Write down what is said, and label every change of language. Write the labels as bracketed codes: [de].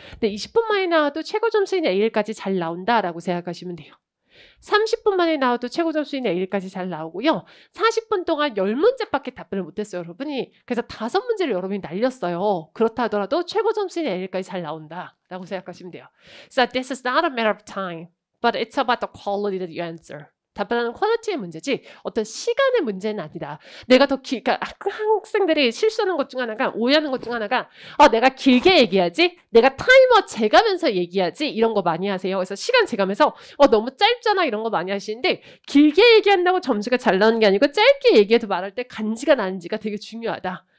[ko] 근데 20분 만에 나와도 최고 점수인 A일까지 잘 나온다라고 생각하시면 돼요. 30분 만에 나와도 최고 점수인 A일까지 잘 나오고요. 40분 동안 10문제밖에 답변을 못했어요, 여러분이. 그래서 5문제를 여러분이 날렸어요. 그렇다 하더라도 최고 점수인 A일까지 잘 나온다라고 생각하시면 돼요. [en] So this is not a matter of time, but it's about the quality that you answer. [ko] 답변하는 퀄리티의 문제지 어떤 시간의 문제는 아니다. 내가 더 그러니까 학생들이 실수하는 것 중 하나가 오해하는 것 중 하나가 내가 길게 얘기하지? 내가 타이머 재가면서 얘기하지? 이런 거 많이 하세요. 그래서 시간 재가면서 너무 짧잖아 이런 거 많이 하시는데 길게 얘기한다고 점수가 잘 나오는 게 아니고 짧게 얘기해도 말할 때 간지가 나는지가 되게 중요하다.